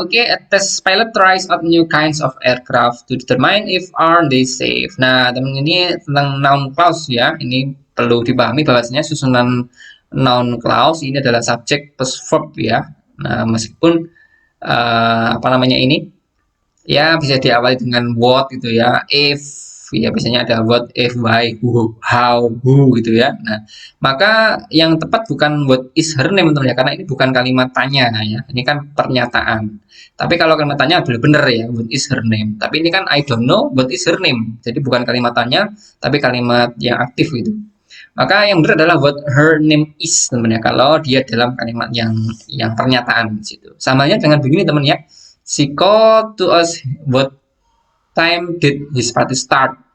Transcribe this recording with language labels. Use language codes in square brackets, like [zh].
[en] Oke, test pilot tries out new kinds of aircraft to determine if are they safe. [id] Nah, teman ini tentang noun clause ya. Ini perlu dipahami bahwasanya susunan noun clause ini adalah subject plus verb ya. Nah, meskipun apa namanya ini ya bisa diawali dengan what gitu ya, if ya biasanya ada what, if, why, who, how, who gitu ya. Nah, maka yang tepat bukan [en] what is her name [id] teman ya, karena ini bukan kalimat tanya ya, ini kan pernyataan. Tapi kalau kalimat tanya benar-benar ya, [en] what is her name. [id] Tapi ini kan [en] I don't know what is her name, [id] jadi bukan kalimat tanya tapi kalimat yang aktif gitu. Maka yang benar adalah [en] what her name is [id] teman ya, kalau dia dalam kalimat yang pernyataan situ. Samanya dengan begini teman ya, [en] she called to us what time did his party start.